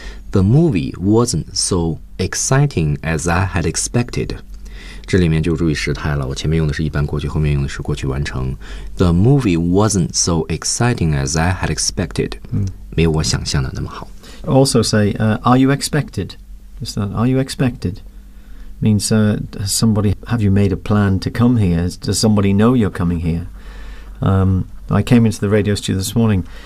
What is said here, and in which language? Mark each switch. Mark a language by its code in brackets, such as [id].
[en] The movie wasn't so exciting as I had expected. [zh] 这里面就注意时态了，我前面用的是一般过去，后面用的是过去完成。 [en] The movie wasn't so exciting as I had expected. [zh] 没有我想象的那么好。 [en] Also say, are you expected? Is that, are you expected? Means, somebody, have you made a plan to come here? Does somebody know you're coming here? I came into the radio studio this morning.